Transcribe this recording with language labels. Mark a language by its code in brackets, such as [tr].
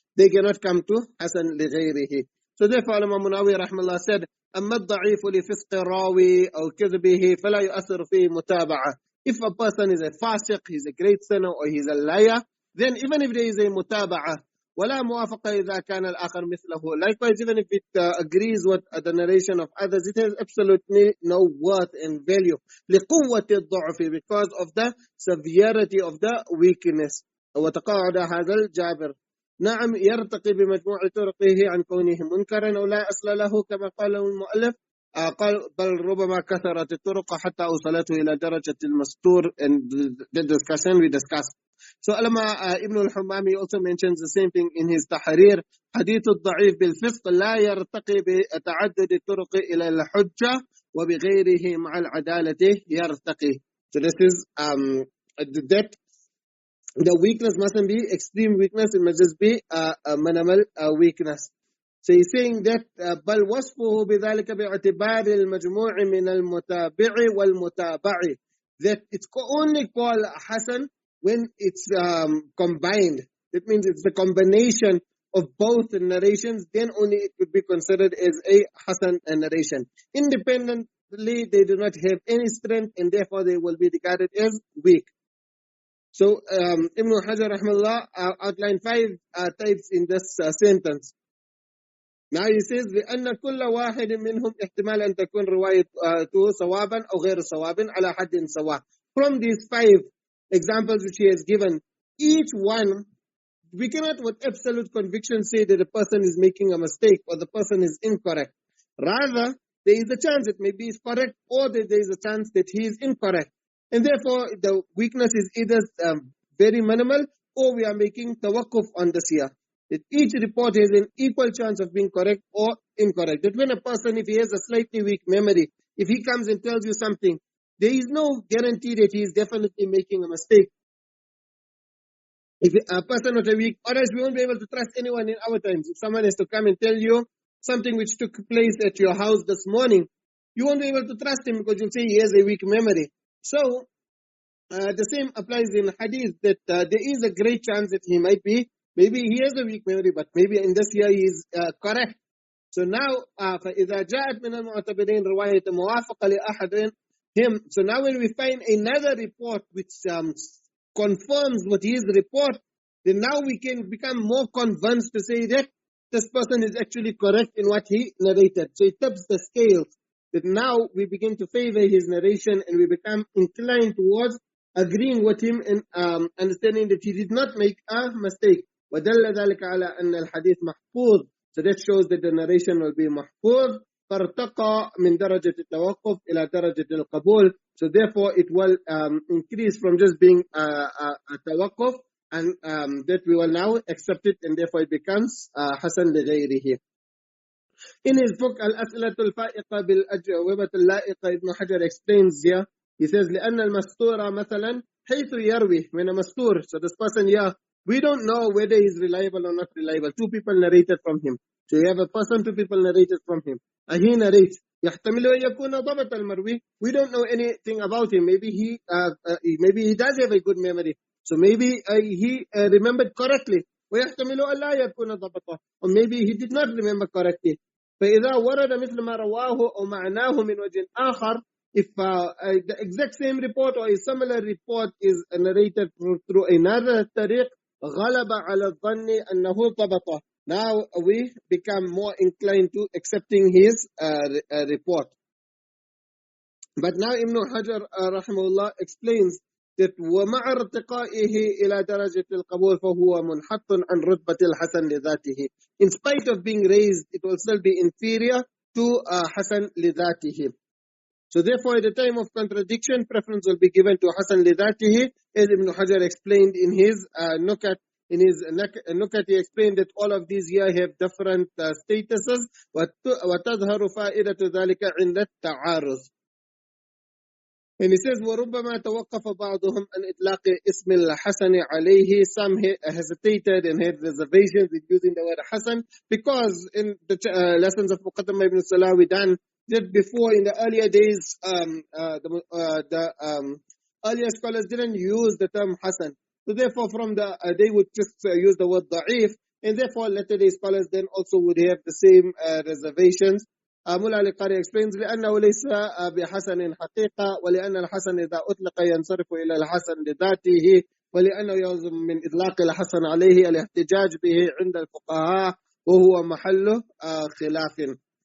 [en] They cannot come to Hasan li ghayrihi. So therefore, Imam Munawi rahimahullah said, [ar] أما الضعيف لفسق راوي أو كذبه فلا يؤثر فيه متابعة. [en] If a person is a fasiq, he's a great sinner, or he's a liar, then even if there is a mutaba'ah, [ar] ولا موافقة إذا كان الآخر مثله. [en] Likewise, even if it agrees with the narration of others, it has absolutely no worth and value. [ar] لقوة الضعف, [en] because of the severity of the weakness. [ar] وتقاعد هذا الجابر. نعم يرتقي بمجموع طرقه عن كونه منكرا أو لا أصل له كما قال المؤلف. قال بل ربما كثرت الطرق حتى أوصلته إلى درجة المستور, [en] and the discussion we discussed. So Ulama Ibn al-Hammami also mentions the same thing in his Tahrir. [ar] حديث الضعيف بالفسق لا يرتقي بتعدد الطرق إلى الحجة وبغيره مع العدالة يرتقي. [en] So this is that the weakness mustn't be extreme weakness, it must just be a minimal weakness. So he's saying that [ar] بل وصفه بذلك باعتبار المجموع من المتابع والمتابع, [en] that it's only called Hasan when it's combined. That means it's the combination of both narrations, then only it could be considered as a Hasan narration. Independently, they do not have any strength, and therefore they will be regarded as weak. So Ibn Hajar rahimahullah outlined 5 types in this sentence. Now he says, [ar] لأن كل واحد منهم احتمال أن تكون روايته صوابا أو غير صواب على حد سواء. [en] From these 5 examples which he has given, each one, we cannot with absolute conviction say that the person is making a mistake or the person is incorrect. Rather, there is a chance that maybe he's correct, or that there is a chance that he is incorrect. And therefore, the weakness is either very minimal, or we are making tawakkuf on this here. That each report has an equal chance of being correct or incorrect. That when a person, if he has a slightly weak memory, if he comes and tells you something, there is no guarantee that he is definitely making a mistake. If a person with a weak, or else we won't be able to trust anyone in our times. If someone has to come and tell you something which took place at your house this morning, you won't be able to trust him because you'll say he has a weak memory. So, the same applies in Ḥadīth, that there is a great chance that he might be, maybe he has a weak memory, but maybe in this year he is correct. So now, [ar] فَإِذَا جَاءَتْ مِنَ الْمُعْتَبِرِينَ رِوَايَةً مُوَافَقَةً لِأَحَدٍ [en] him. So now when we find another report which confirms what his report, then now we can become more convinced to say that this person is actually correct in what he narrated. So it tips the scales, that now we begin to favor his narration and we become inclined towards agreeing with him and understanding that he did not make a mistake. [ar] وَدَلَّ ذَلِكَ عَلَىٰ أَنَّ الْحَدِيث مَحْفُوظ. [en] So that shows that the narration will be mahfuz. [ar] فَارْتَقَى مِنْ دَرَجَةِ التَّوَقُّفِ إِلَى دَرَجَةِ الْقَبُولِ. [en] So therefore it will increase from just being a tawaqquf, and that we will now accept it, and therefore it becomes Hasan li ghayrihi. In his book Al-As'ilatul Fa'iqa bil-Ajwabatul La'iqa, Ibn Hajar explains here, he says, [ar] لأن المستور مثلا حيث يروي, [en] when a mastur, so this person here, we don't know whether he's reliable or not reliable. 2 people narrated from him. So you have a person, 2 people narrated from him. And he narrates, [ar] يحتمل أن يكون ضبط المروي. [en] We don't know anything about him. Maybe he does have a good memory. So maybe he remembered correctly. [ar] ويحتمل أن لا يكون ضبطه. [en] Or maybe he did not remember correctly. فإذا ورد مثل ما رواه أو معناه من وجه آخر, if the exact same report or a similar report is narrated through another tariq, غلب على الظن أنه ضبطه. Now we become more inclined to accepting his report. But now Ibn Hajar rahimahullah explains that [ar] وَمَعَ ارْتِقَائِهِ إِلَى دَرَجَةِ الْقَبُولِ فَهُوَ مُنْحَطٌ عَنْ رُتْبَةِ الْحَسَنِ لِذَاتِهِ. [en] In spite of being raised, it will still be inferior to Hasan lidatihi. So therefore, at the time of contradiction, preference will be given to Hasan lidatihi, as Ibn Hajar explained in his Nukat. In his Nukat, he explained that all of these here have different statuses. [ar] وَتَظْهَرُ فَائِدَةُ ذَلِكَ عِنْدَ التَّعَارُضِ. [en] And he says, [ar] وَرُبَّمَا تَوَقَّفَ بَعْضُهُمْ عَنْ إِطْلَاقِ اسم الحسن عَلَيْهِ. [en] Some hesitated and had reservations in using the word Hasan, because in the lessons of Muqaddam ibn Salah we done that before, in the earlier days, the earlier scholars didn't use the term Hasan. So therefore, from they would just use the word da'if, and therefore latter day scholars then also would have the same reservations. Mullah al-Qari explains [ar] لأنه ليس بحسن حقيقة ولأن الحسن إذا أطلق ينصرف إلى الحسن لذاته ولأنه يلزم من إطلاق الحسن عليه الاحتجاج به عند الفقهاء وهو محل خلاف.